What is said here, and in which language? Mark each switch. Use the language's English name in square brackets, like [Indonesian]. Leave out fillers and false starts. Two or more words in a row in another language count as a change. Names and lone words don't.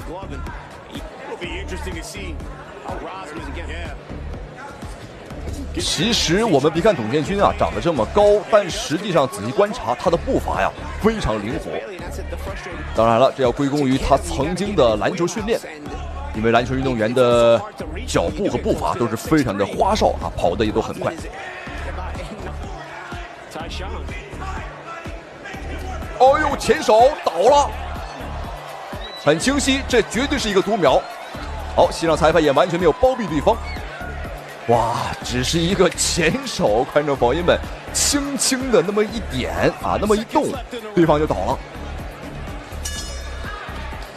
[Chinese] 其實我們別看董建軍啊長得這麼高，但實際上仔細觀察他的步伐呀非常靈活。當然了，這要歸功於他曾經的籃球訓練，因為籃球運動員的腳步和步伐都是非常的花哨啊，跑得也都很快。哦呦，前手倒了，很清晰，這絕對是一個讀秒。好，現場裁判也完全沒有包庇對方。哇，只是一個前手，觀眾朋友們，輕輕的那麼一點啊，那麼一動，對方就倒了。